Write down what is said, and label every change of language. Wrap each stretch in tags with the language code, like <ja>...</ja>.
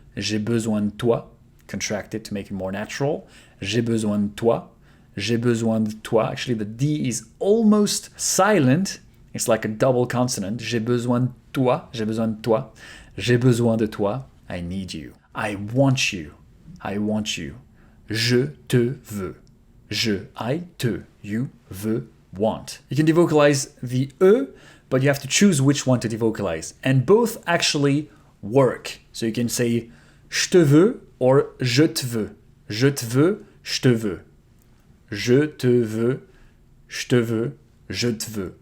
<fr>J'ai besoin de toi.</fr> <en>Contract it to make it more natural.</en> <fr>J'ai besoin de toi. J'ai besoin de toi.</fr> <en>Actually, the D is almost silent. It's like a double consonant.</en> <fr>J'ai besoin de toi. J'ai besoin de toi. J'ai besoin de toi.</fr> <en>I need you. I want you.</en> <fr>I want you. Je te veux. Je, I, te, you, veux, want.</fr> <en>You can devocalize the E, but you have to choose which one to devocalize. And both actually work. So you can say</en> <fr>je te veux</fr> <en>or</en> <fr>je te veux. Je te veux, je te veux. Je te veux, je te veux, je te veux.</fr>